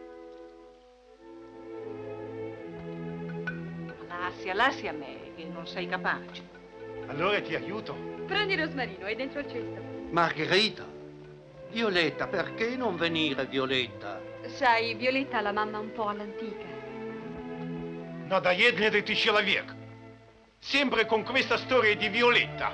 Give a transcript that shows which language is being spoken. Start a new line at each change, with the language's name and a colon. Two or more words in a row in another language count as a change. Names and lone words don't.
Italian: Lascia a me, che non sei capace. Allora ti aiuto. Prendi Rosmarino, è dentro il cesto. Margherita, Violetta, perché non venire, Violetta? Sai, Violetta ha la mamma un po' all'antica.
Russian: Надоедный ты человек.
Italian: Sempre con questa storia di Violetta.